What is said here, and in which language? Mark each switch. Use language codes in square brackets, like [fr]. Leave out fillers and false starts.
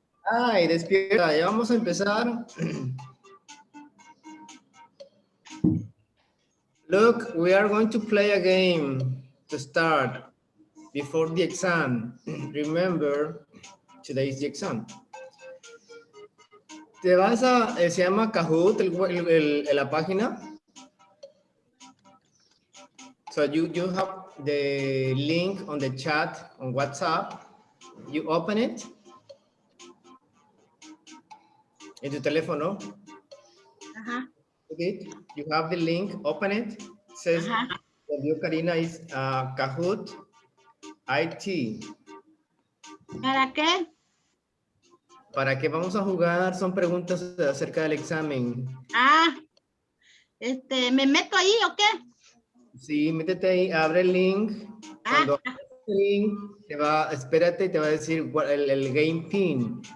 [es] Ay, despierta, ya vamos a empezar. [en] Look, we are going to play a game to start before the exam. Remember, today is the exam. [es] Te vas a, se llama Kahoot, la página. [en] So you have the link on the chat on WhatsApp. You open it [es] en tu teléfono. [en] Okay. You have the link, open it. It says, you, Karina, is Kahoot IT. [es] ¿Para qué? ¿Para qué vamos a jugar? Son preguntas acerca del examen. ¿Me meto ahí o qué? Sí, métete ahí, abre el link. Cuando abres el link, espérate y te va a decir el game pin.